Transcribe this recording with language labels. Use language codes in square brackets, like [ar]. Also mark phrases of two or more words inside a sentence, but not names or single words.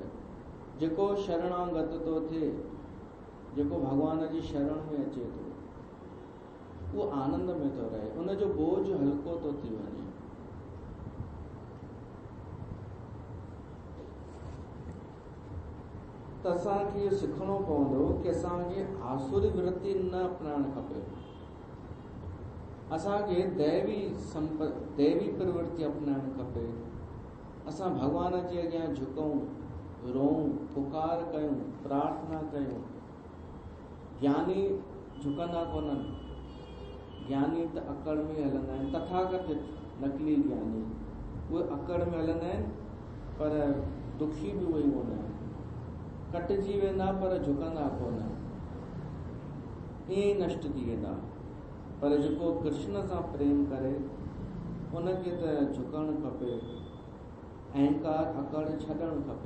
[sd] जेको शरणागत थो थिए, जेको भॻवान जी शरण में अचे थो, उहो आनंद में थो रहे, उनजो बोझ हल्को थो थी वञे। त असांखे इहो सिखणो पवंदो कि असांखे आसुरी वृत्ति न अपनाइणु खपे। असांखे दैवी प्रवृत्ति अपनाइणु खपे। असां भॻवान जे अॻियां झुकूं, रोऊं, पुकार कयूं, प्रार्थना कयूं। ज्ञानी झुकंदा कोन्हनि, ज्ञानी त अकड़ में हलंदा आहिनि। तथाकथित नकली ज्ञानी उहे अकड़ में हलंदा आहिनि, पर दुखी बि उहे ई हूंदा आहिनि। कटिजी वेंदा पर झुकंदा कोन, ईअं ई नष्ट थी वेंदा। पर जेको कृष्ण सां प्रेम करे उनखे त झुकणु खपे, अहंकार अकड़ छॾणु खपे।